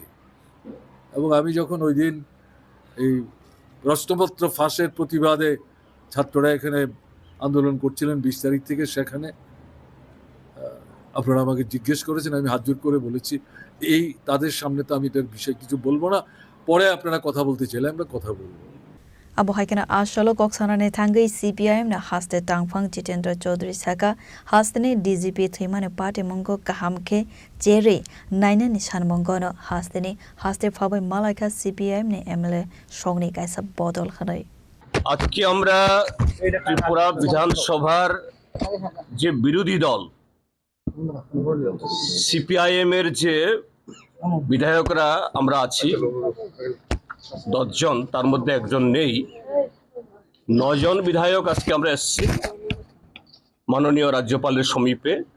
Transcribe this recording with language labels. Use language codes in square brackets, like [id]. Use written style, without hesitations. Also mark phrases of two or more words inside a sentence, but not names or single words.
[bn] এবং আমি যখন ওই দিন এই প্রশ্নপত্র ফাঁসের প্রতিবাদে ছাত্ররা এখানে আন্দোলন করছিলেন 20 তারিখ থেকে, সেখানে আপনারা আমাকে জিজ্ঞেস করেছেন, আমি হাত জোর করে বলেছি এই তাদের সামনে তো আমি এটার বিষয়ে কিছু বলবো না, পরে আপনারা কথা বলতে চাইলে আমরা কথা বলবো। [trp] Abo haikena ashalo koksanane thangai CPIM na haste tangphang Jitendra Chaudhary saka hastene DGP thimane party mongo kahamke jere naina nishan mongo no hastene haste phabai malaika CPIM ne MLA songni kaisa bodol khanai [bn] আজকে আমরা ত্রিপুরা বিধানসভার যে বিরোধী দল সিপিআইএম এর যে বিধায়করা আমরা আছি 10 জন, তার মধ্যে একজন নেই, 9 জন বিধায়ক আজকে আমরা এসেছি মাননীয় রাজ্যপালের সমীপে।